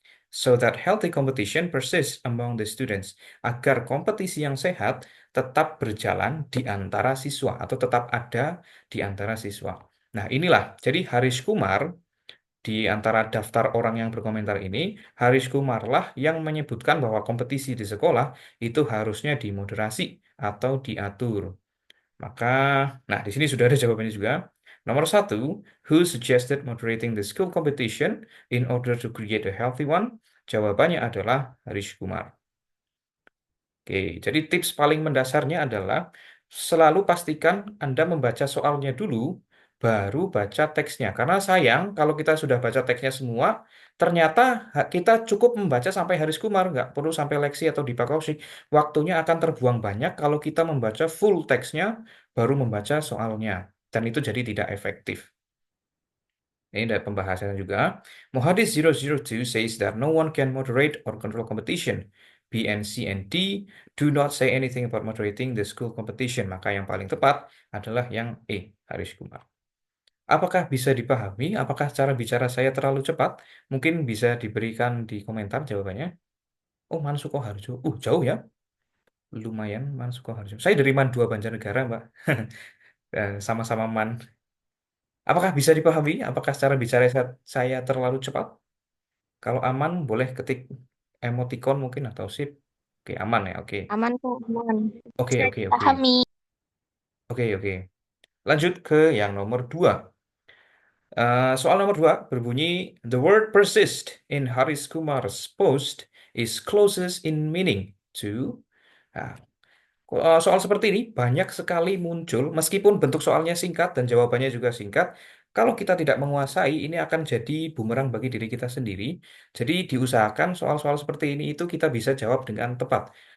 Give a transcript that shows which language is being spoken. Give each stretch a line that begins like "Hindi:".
English: So that healthy competition persists among the students.
Indonesian: Agar kompetisi yang sehat tetap berjalan di antara siswa atau tetap ada di antara siswa. Nah inilah, jadi Haris Kumar di antara daftar orang yang berkomentar ini, Haris Kumarlah yang menyebutkan bahwa kompetisi di sekolah itu harusnya dimoderasi atau diatur. Maka, nah di sini sudah ada jawabannya juga. Nomor satu,
English: who suggested moderating the school competition in order to create a healthy one?
Indonesian: Jawabannya adalah Haris Kumar. Oke, jadi tips paling mendasarnya adalah selalu pastikan Anda membaca soalnya dulu baru baca teksnya. Karena sayang kalau kita sudah baca teksnya semua, ternyata kita cukup membaca sampai Haris Kumar, nggak perlu sampai Leksi atau Dipa Kaushik. Waktunya akan terbuang banyak kalau kita membaca full teksnya, baru membaca soalnya. Dan itu jadi tidak efektif. Ini dari pembahasannya juga.
English: Muhadis 002 says that no one can moderate or control competition. B and C and D do not say anything about moderating the school competition.
Indonesian: Maka yang paling tepat adalah yang E, Haris Kumar. Apakah bisa dipahami? Apakah cara bicara saya terlalu cepat? Mungkin bisa diberikan di komentar jawabannya. Oh, Man Sukoharjo. Jauh ya. Lumayan Man Sukoharjo. Saya dari Man 2 Banjarnegara, Mbak. Sama-sama Man. Apakah bisa dipahami? Apakah cara bicara saya terlalu cepat? Kalau aman, boleh ketik emoticon mungkin atau sip. Oke, aman ya. Oke. Aman kok, aman. Oke, Saya oke, oke. pahami. Oke, oke. Lanjut ke yang nomor 2. Soal nomor 2 berbunyi,
English: The word persist in Haris Kumar's post is closest in meaning to.
Indonesian: Nah, soal seperti ini banyak sekali muncul, meskipun bentuk soalnya singkat dan jawabannya juga singkat. Kalau kita tidak menguasai, ini akan jadi bumerang bagi diri kita sendiri. Jadi diusahakan soal-soal seperti ini itu kita bisa jawab dengan tepat.